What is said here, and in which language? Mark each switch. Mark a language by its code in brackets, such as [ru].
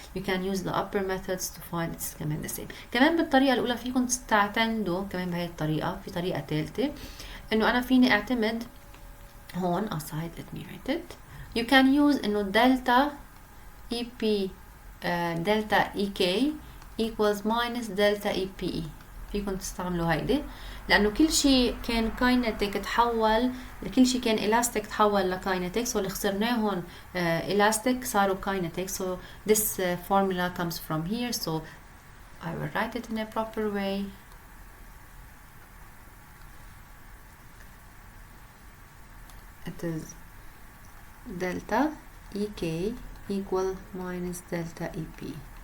[en] You can use the upper methods to find it's [ar] كمان [en] the same. [ar] كمان بالطريقة الأولى فيكم تعتمدوا كمان بهي الطريقة. في طريقة ثالثة إنه أنا فيني أعتمد هون aside. [en] Let me write it. You can use [ar] إنه [en] delta EP delta EK equals minus delta EPE. [ar] فيكم تستعملوا هيدي لأنه كل شيء كان kinetic تحول، كل شيء كان elastic تحول لkinetic، so اللي خسرناه هون elastic صاروا kinetic. [en] So this formula comes from here, so I will write it in a proper way. It is delta EK equal minus delta EP.